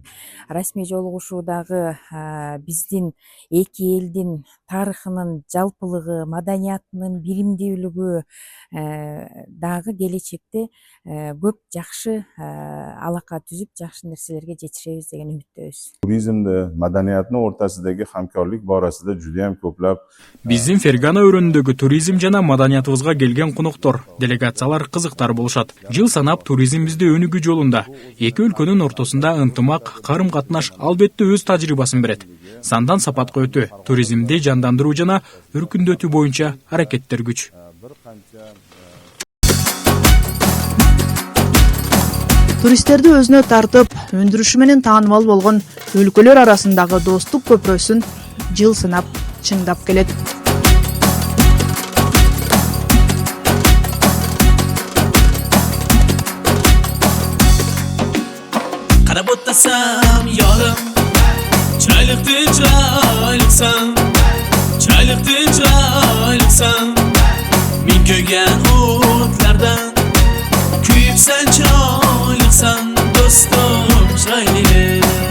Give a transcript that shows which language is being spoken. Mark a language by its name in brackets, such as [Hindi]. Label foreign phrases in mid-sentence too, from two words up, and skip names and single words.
[Kyrgyz] Расмий жолугушуудагы биздин эки элдин тарыхынын жалпылыгы, маданиятынын биримдүүлүгү дагы келечекте көп жакшы алака түзүп, жакшы нерселерге жетишебиз деген үмүттөбүз. Туризмде, маданияттын ортасындагы хамкорлук барасында [Uzbek] juda ham ko'plab [Kyrgyz] Биздин Фергана өрөөнүндөгү туризм жана маданиятыбызга келген коноктор, делегациялар кызыктар болушат. Жыл санап туризмибизди өнүгүү жолунда эки өлкөнүн ортосунда ынтымак, карым-катнаш албетте өз тажрыйбасын берет. Сандан сапатка өтүү, туризмди жандандыруу жана өркүндөтүү боюнча аракеттер күч. Туристтерди өзүнө тартып, өндүрүшү менен таанымал болгон өлкөлөр арасындагы достук көпүрөсүн жыл санап чыңдап келет. [Uzbek] Qarab o'tasam yorim, chiroyliqdin chiroyliqsan, chiroyliqdin chiroyliqsan, men ko'rgan o'tlardan kuyibsan chiroyliqsan, do'stim chiroyli.